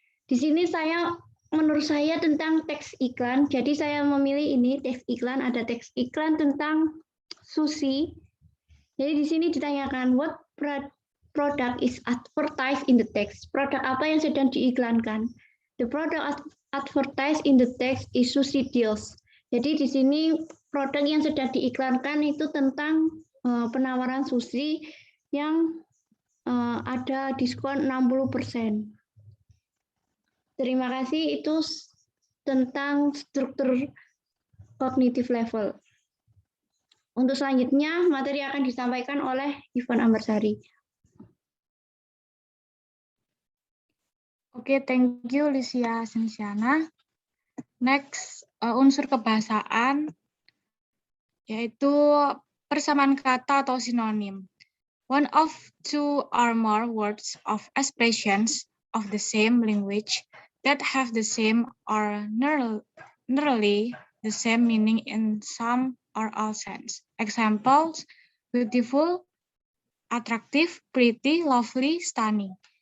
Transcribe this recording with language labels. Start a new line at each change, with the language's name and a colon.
Indonesian: Di sini menurut saya tentang teks iklan, jadi saya memilih ini teks iklan, ada teks iklan tentang sushi. Jadi di sini ditanyakan
English: what product is advertised in the text.
Indonesian: Produk apa yang sedang diiklankan?
English: The product advertised in the text is sushi deals.
Indonesian: Jadi di sini produk yang sedang diiklankan itu tentang penawaran sushi yang ada diskon 60%. Terima kasih, itu tentang struktur kognitif level. Untuk selanjutnya, materi akan disampaikan oleh Ivan Ambarsari.
English: Oke, thank you Lysia Sensiana.
Indonesian: Next, unsur kebahasaan, yaitu persamaan kata atau sinonim.
English: One of two or more words of expressions of the same language that have the same or nearly the same meaning in some or all sense. Examples: beautiful, attractive, pretty, lovely, stunning.